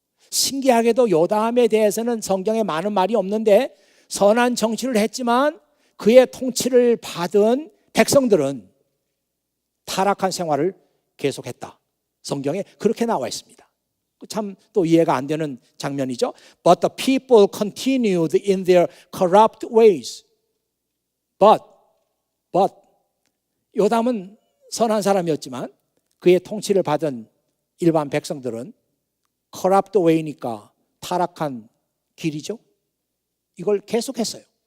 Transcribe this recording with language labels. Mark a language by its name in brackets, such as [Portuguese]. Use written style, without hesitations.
[Korean] 신기하게도 요담에 대해서는 성경에 많은 말이 없는데 선한 정치를 했지만 그의 통치를 받은 백성들은 타락한 생활을 계속했다. 성경에 그렇게 나와 있습니다. 참 또 이해가 안 되는 장면이죠. [English] But the people continued in their corrupt ways. [Korean] But 요담은 선한 사람이었지만 그의 통치를 받은 일반 백성들은 corrupt way니까 타락한 길이죠. 이걸 계속했어요.